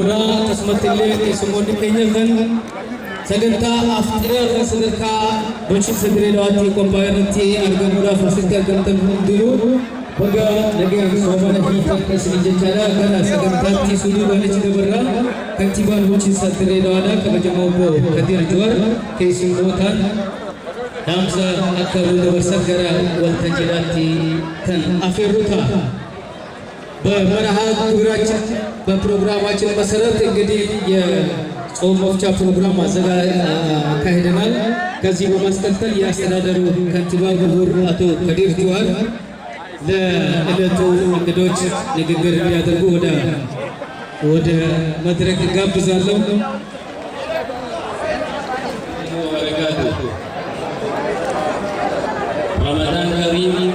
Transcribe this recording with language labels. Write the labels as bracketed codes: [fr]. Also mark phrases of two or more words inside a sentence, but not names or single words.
[om] Akkasumatti illee keessummoonni keenya kan sagantaa afxiraa sadarkaa bulchiinsa Dirreedawaatti qophaa'etti argamuudhaaf asitti argamtan hundinuu baga nagaan soomana hiikaa isin jechaadha gara sagantaatti suduu banachi dabarraa kantiibaan bulchiinsa Dirreedawaadhaa kabajamoo obbo Kadir Juwaar keessummootaan dhaamsa akka dabarsan gara waltajjiidhaatti kan afeerru ta'a. [am] በመርሃ ግብራችን በፕሮግራማችን መሰረት እንግዲህ የጾም መፍቻ ፕሮግራም አካሂደናል። ከዚህ በማስቀጠል የአስተዳደሩ ከንቲባ ክቡር አቶ ከዲር ጁዋር ለዕለቱ እንግዶች ንግግር እንዲያደርጉ ወደ መድረክ ጋብዛለሁ። [ar] رمضان كريم